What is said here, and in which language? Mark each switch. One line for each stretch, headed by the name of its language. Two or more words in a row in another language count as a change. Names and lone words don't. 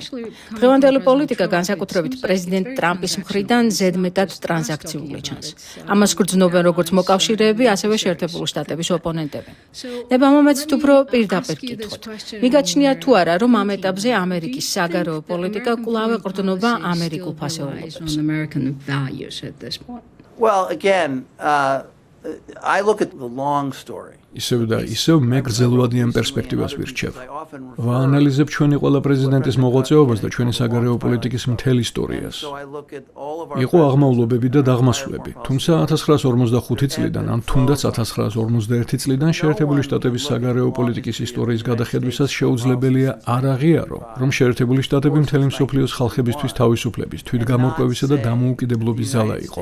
Georgian: დღევანდელი პოლიტიკა განსაკუთრებით პრეზიდენტ ტრამპის მხრიდან ზედმეტად ტრანზაქციული ჩანს. ამას გრძნობენ როგორც მოკავშირეები, ასევე შეერთებული შტატების ოპონენტები. ნებამომეც უფრო პირდაპირ კითხოთ. მიგაჩნია თუ არა, რომ ამ ეტაპზე ამერიკის საგარეო პოლიტიკა კვლავ ეყრდნობა ამერიკულ ფასეულობებს?
English: Well, again, I look at the long story.
Georgian: ისევ და ისევ მე გრძელვადიან პერსპექტივას ვირჩევ. ვაანალიზებ ჩვენი ყველა პრეზიდენტის მოღვაწეობას და ჩვენი საგარეო პოლიტიკის მთელ ისტორიას. იყო აღმავლობები და დაღმასვლები, თუმცა 1945 წლიდან ან თუნდაც 1951 წლიდან შეერთებული შტატების საგარეო პოლიტიკის ისტორიის გადახედვისას შეუძლებელია არ აღიარო, რომ შეერთებული შტატები მთელი მსოფლიოს ხალხებისთვის თავისუფლების, თვითგამორკვევისა და დამოუკიდებლობის ზალა იყო.